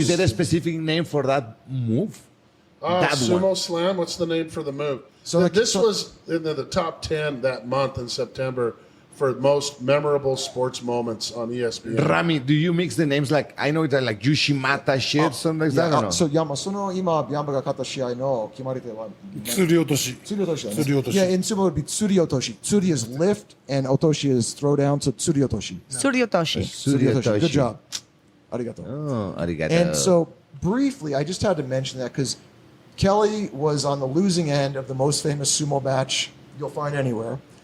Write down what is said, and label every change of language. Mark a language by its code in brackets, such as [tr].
[en] Is there a specific name for that move? That Sumo one. Slam, what's the name for the move? So This was in the top 10 that month in September for most memorable sports moments on ESPN. Rami, do you mix the names like, I know it's like Yushimata shit, something like that, or no? [ja] So Yama, その今ビアンバが勝った試合の決まり手は釣り落とし。釣り落としだね。釣り落とし。 [en] Yeah, in sumo it would be 釣り落とし. Tsuri is lift and otoshi is throw down, so 釣り落とし. Suryotoshi. 釣り落とし.Good job. Arigato. Oh, arigato. And so, briefly, I just had to mention that because Kelly was on the losing end of the most famous sumo match you'll find anywhere.